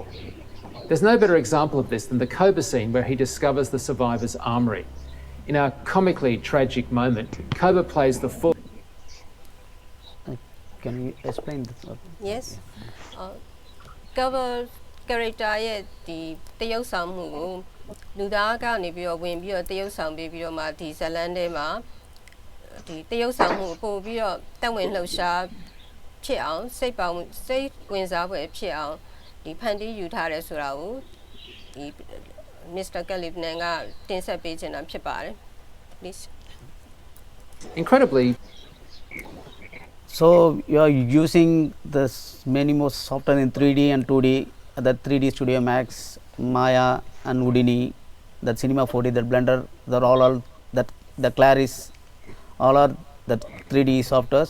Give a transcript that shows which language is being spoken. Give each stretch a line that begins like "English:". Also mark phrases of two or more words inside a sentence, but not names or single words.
English: There's no better example of this than the Koba scene where he discovers the survivor's armoury. In a comically tragic moment, Koba plays the full. Can you explain this?
Burmese: Yes. Koba character ရဲ့ဒီတရုပ်ဆောင်မှုကိုလူသားကနေပြီးတော့ဝင်ပြီးတော့တရုပ်ဆောင်ပြီးတော့မှဒီဇလန်ထဲမှာဒီတရုပ်ဆောင်မှုပို့ပြီးတော့တက်ဝင်လှုပ်ရှားဖြစ်အောင်စိတ်ဝင်စားဖွယ်ဖြစ်အောင်ဒီဖန်တီးယူထားတယ်ဆိုတာကိုဒီ Mr. KALAIVANAN ကတင်ဆက်ပေးခြင်းတာဖြစ်ပါတယ် please
English: Incredibly, so you are using this many more software in 3D and 2D, that 3D Studio Max, Maya and Houdini, that Cinema 4D, that Blender, that all that the Claris, all are that 3D softwares.